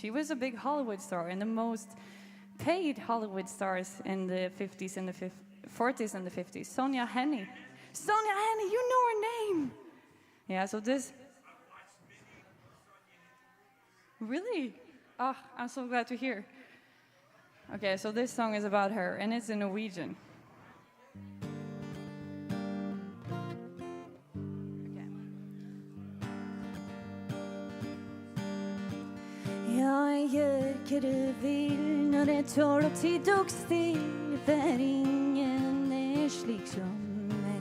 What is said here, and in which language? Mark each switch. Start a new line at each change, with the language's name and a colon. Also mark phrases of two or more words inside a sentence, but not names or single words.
English: She was a big Hollywood star and the most paid Hollywood stars in the 50s and the 40s and the 50s. Sonja Henie. Sonja Henie, you know her name! Yeah, so this... Really? Oh, I'm so glad to hear. Okay, so this song is about her and it's in Norwegian.
Norwegian: Jeg gjør hva du vil når jeg tåler tid og still, for ingen er slik som meg.